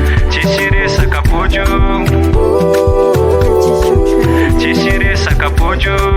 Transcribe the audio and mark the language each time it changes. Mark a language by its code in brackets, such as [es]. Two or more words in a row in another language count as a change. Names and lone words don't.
[mg] Tsisy resaka bojo. [en] Purchase your track. [mg] Tsisy resaka bojo.